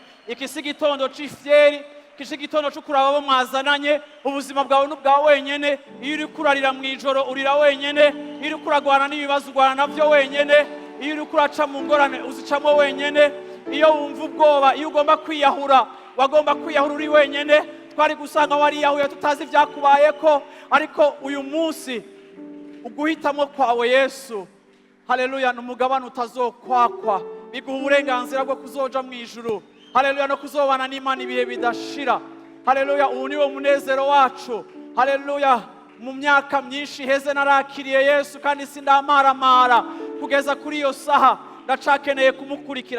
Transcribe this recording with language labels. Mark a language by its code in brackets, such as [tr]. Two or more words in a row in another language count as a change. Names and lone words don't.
[rn] Iki si igitondo c'ifyeri, iki si igitondo cyo kuraba abo mwazananye, ubuzima bwawe n'ubwa wenyene. Iyo uri kurarira mu ijoro urira wenyene, iyo uri kuragwana n'ibibazo ugwana navyo wenyene, iyo uri kuraca mu ngorane uzicamo wenyene, iyo wumva ubwoba, iyo ugomba kwiyahura, wagomba kwiyahura uri wenyene. Twari gusanga wariyahuye tutazi vyakubayeko, ariko uyu munsi uguhitamo kwawe Yesu, haleluya, n'umugabane utazokwakwa, biguha uburenganzira bwo kuzoja mu ijuru, haleluya, no kuzobana n'Imana ibihe bidashira, haleluya. Ubu niwo munezero wacu, haleluya. Mu myaka myinshi heze narakiriye Yesu kandi sindamaramara kugeza kuri iyo saha, ndacakeneye kumukurikira.